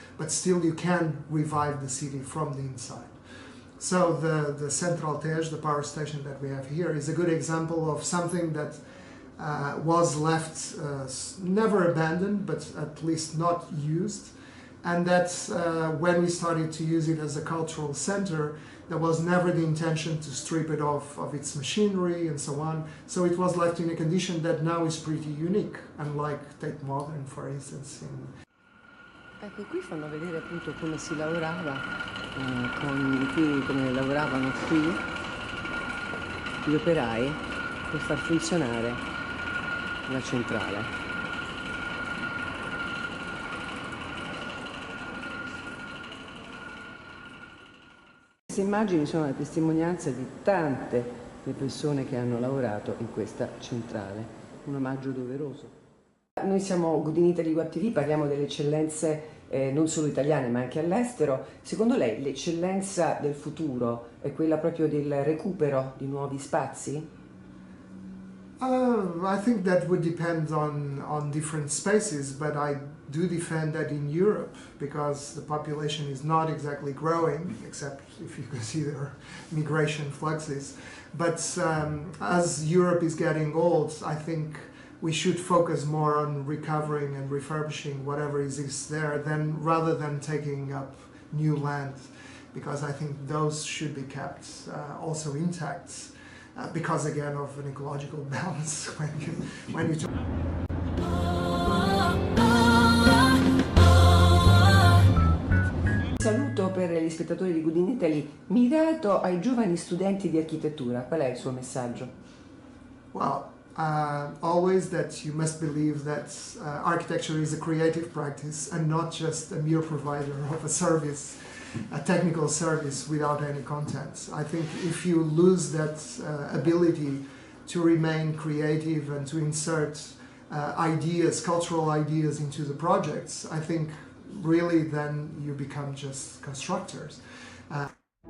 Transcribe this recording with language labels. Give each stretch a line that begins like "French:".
English: but still you can revive the city from the inside. So the Central Tej, the power station that we have here, is a good example of something that was left, never abandoned, but at least not used. And that when we started to use it as a cultural center, there was never the intention to strip it off of its machinery and so on. So it was left in a condition that now is pretty unique, unlike Tate Modern, for instance.
Italian: Ecco, qui fanno vedere appunto come si lavorava, come lavoravano qui gli operai per far funzionare la centrale. Queste immagini sono la testimonianza di tante le persone che hanno lavorato in questa centrale, un omaggio doveroso. Noi siamo Good in Italy, What TV, parliamo delle eccellenze non solo italiane ma anche all'estero. Secondo lei l'eccellenza del futuro è quella proprio del recupero di nuovi spazi?
English: I think that would depend on different spaces, but I do defend that in Europe, because the population is not exactly growing, except if you consider migration fluxes. But as Europe is getting old, I think we should focus more on recovering and refurbishing whatever exists there, rather than taking up new land, because I think those should be kept also intact, because again of an ecological balance when you talk.
Italian: Saluto per gli spettatori di Good in Italy mirato ai giovani studenti di architettura. Qual è il suo messaggio?
English: Well, always that you must believe that architecture is a creative practice and not just a mere provider of a service, a technical service without any content. I think if you lose that ability to remain creative and to insert ideas, cultural ideas into the projects, I think really then you become just constructors.